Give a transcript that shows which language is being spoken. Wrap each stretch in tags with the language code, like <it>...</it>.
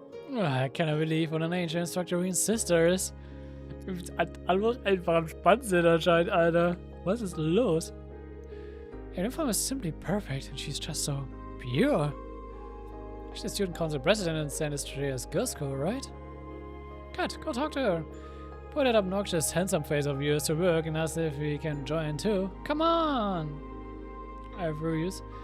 <en>I cannot believe what an ancient instructor's sister is.</en> <de>Alle einfach am Spannen sind anscheinend, Alter. Was ist los?</de> <en>Her uniform is simply perfect and she's just so pure. She's the student council president in San Andreas Girls' School, right? Kat, go talk to her. Put that obnoxious, handsome face of yours to work and ask if we can join too. Come on! I refuse.</en>